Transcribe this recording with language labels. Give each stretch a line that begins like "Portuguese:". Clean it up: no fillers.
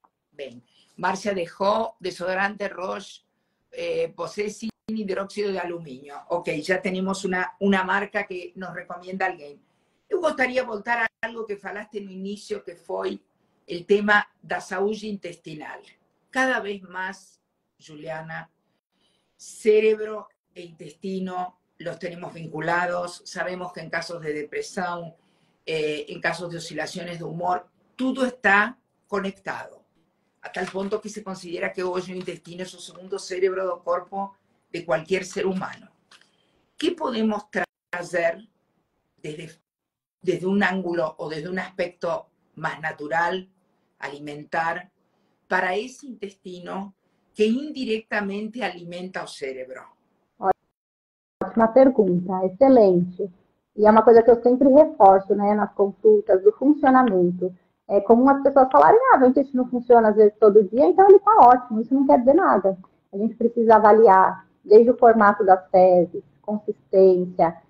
Portuguese: Bem, Márcia deixou desodorante Roche,
Spanish: posee sin
Portuguese: hidróxido de alumínio. Ok, já temos uma marca que nos recomenda alguém. Eu gostaria de voltar a algo que falaste no início, que foi o tema da saúde intestinal. Cada vez mais,
Spanish: Juliana, cérebro e intestino los tenemos vinculados, sabemos que en casos de depresión, en casos de oscilaciones de humor, todo está conectado, a tal punto que se considera que hoy el intestino es el segundo cerebro del cuerpo de cualquier ser humano. ¿Qué podemos traer desde un ángulo o desde un aspecto más natural, alimentar,
Portuguese: para esse intestino que indiretamente alimenta o cérebro? Ótima pergunta, excelente. E é uma coisa que eu sempre reforço, né, nas consultas, do funcionamento. É comum as pessoas falarem, meu intestino funciona às vezes todo dia, então ele está ótimo. Isso não quer dizer nada. A gente precisa avaliar desde o formato das fezes, consistência,